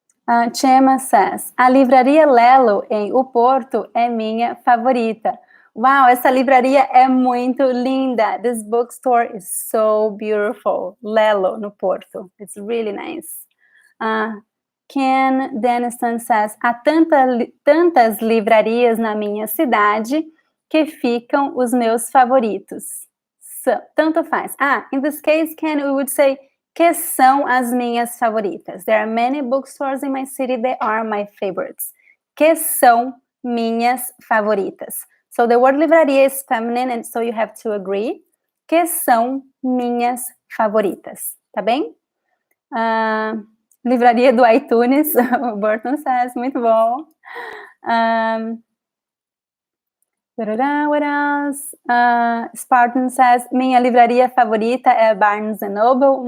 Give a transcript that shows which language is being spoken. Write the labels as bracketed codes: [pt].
[pt] Chema [en] says, [pt] a livraria Lelo em O Porto é minha favorita. Wow, essa livraria é muito linda. [en] This bookstore is so beautiful. Lelo, no Porto. It's really nice. [pt] Ken Deniston [en] says, [pt] há tantas livrarias na minha cidade que ficam os meus favoritos. [en] So, [pt] tanto faz. [en] In this case, Ken, we would say, [pt] que são as minhas favoritas. [en] There are many bookstores in my city that are my favorites. [pt] Que são minhas favoritas. [en] So the word livraria is feminine, and so you have to agree. [pt] Que são minhas favoritas. Tá bem? Livraria do iTunes, o Burton [en] says, [pt] muito bom. [en] What else? Spartan says, [pt] minha livraria favorita é Barnes & Noble.